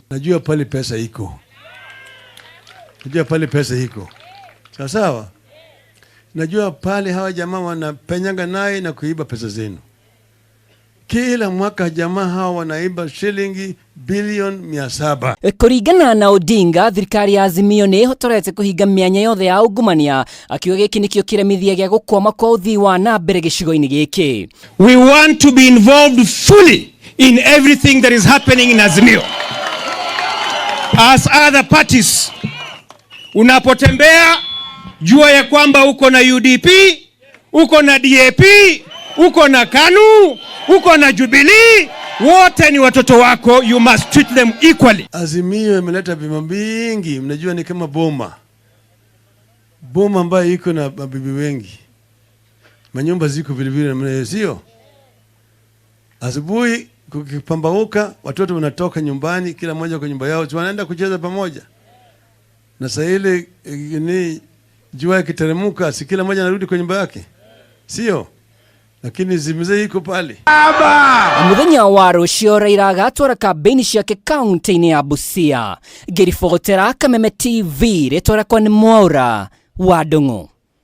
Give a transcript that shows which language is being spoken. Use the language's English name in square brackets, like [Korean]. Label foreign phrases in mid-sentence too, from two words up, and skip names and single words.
[Swahili] Najua pale pesa iko. Sawa. Najua pale hawa jamaa wanapenyanga naye na kuiba pesa zenu. Kila mwaka jamaa hawa wanaiba shilingi bilioni 700. [Kikuyu] Kuringana na Odinga, thirikari ya Azimio nĩ ihotorete kuhinga mianya yothe ya ungumania, akiuga giki nikio kiremithia gia gukwama kwa uthii wa nambere gicigo-ini giki. [English] We want to be involved fully in everything that is happening in Azimio. As other parties, [Swahili] unapotembea jua ya kwamba uko na UDP, uko na DAP, uko na KANU, uko na Jubilee, wote ni watoto wako, [English] you must treat them equally. [Swahili] Azimio imeleta bima mingi, mnajua ni kama boma ambayo iko na mabibi wengi, manyumba ziko vilevile na sio. Asubuhi kukipambauka watoto wanatoka nyumbani, kila mmoja kwa nyumba yao, wanaenda kucheza pamoja. Na saa ile ni jua ikiteremuka, si kila mmoja anarudi kwa nyumba yake, sio? Lakini zimize iko pale. [Kikuyu] Muthenya wa rũciũ Raila agatwara kambiini ciake kaunti-ini ya Busia. Ngĩribotera Kameme TV rĩtwara kwa nĩ Mwaura wa Ndung'u.